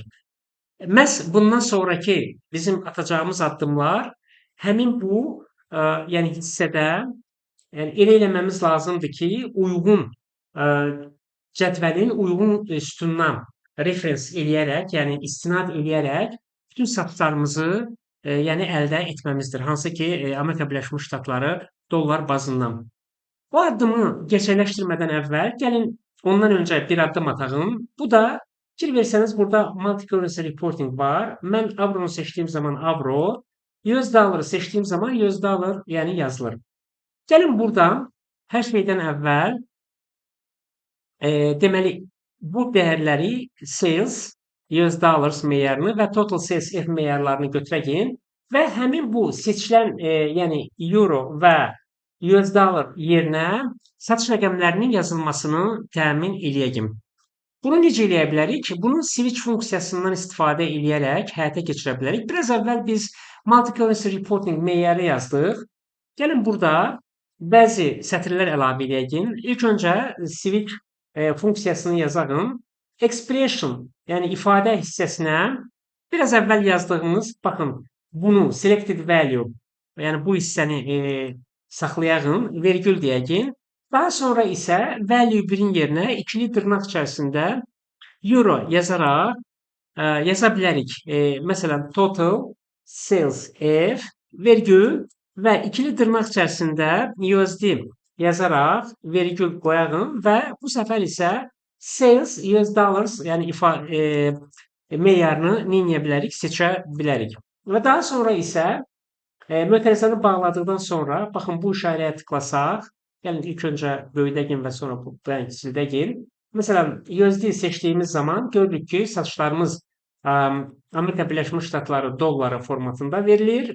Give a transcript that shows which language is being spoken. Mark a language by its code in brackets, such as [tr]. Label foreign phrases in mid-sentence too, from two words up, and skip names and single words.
[az] Məhz bundan sonraki bizim atacağımız addımlar həmin bu yəni hissədə elə eləməmiz lazımdır ki, uyğun cədvəlin uyğun sütundan reference eləyərək, yəni istinad eləyərək bütün satışlarımızı yəni əldə etməmizdir. Hansı ki, Amerika Birləşmiş Ştatları dollar bazından. Bu addımı gerçəkləşdirmədən əvvəl gəlin ondan öncə bir addım atağım. Bu da fikir versəniz burada [en] multi-currency reporting [az] var. Mən avronu seçdiyim zaman avro, US dolları seçdiyim zaman US dollar yəni yazılır. Gəlin buradan hər şeydən əvvəl deməli bu dəyərləri sales US dollars meyarını və total sales F meyarlarını götürək və həmin bu seçilən yəni euro və US dollar yerinə satış rəqəmlərinin yazılmasını təmin eləyək. Bunu necə eləyə bilərik? Bunu switch funksiyasından istifadə eləyərək həyata keçirə bilərik. Biraz əvvəl biz [en] multi-currency reporting [az] meyarı yazdıq. Gəlin burada bəzi sətirlər əlavə eləyək. İlk öncə switch funksiyasını yazağım. Expression, yəni ifadə hissəsinə biraz əvvəl yazdığımız, baxın, bunu [en] selected value, [az] yəni bu hissəni saxlayağım, vergül deyək. Daha sonra isə value 1-in yerinə ikili dırnaq içərisində euro yazaraq yaza bilərik. Məsələn, total sales F, vergül və ikili dırnaq içərisində USD yazaraq vergül qoyağım və bu səfər isə sales US dollars, yəni meyarını nə edə bilərik, seçə bilərik. Və daha sonra isə mötərizəni bağladıqdan sonra, baxın bu işarəyə tıklasaq, gəlin ilk öncə böyüdəyin və sonra bu kiçildəyin. Məsələn, USD seçdiyimiz zaman görürük ki, satışlarımız Amerika Birləşmiş Ştatları dolları formatında verilir.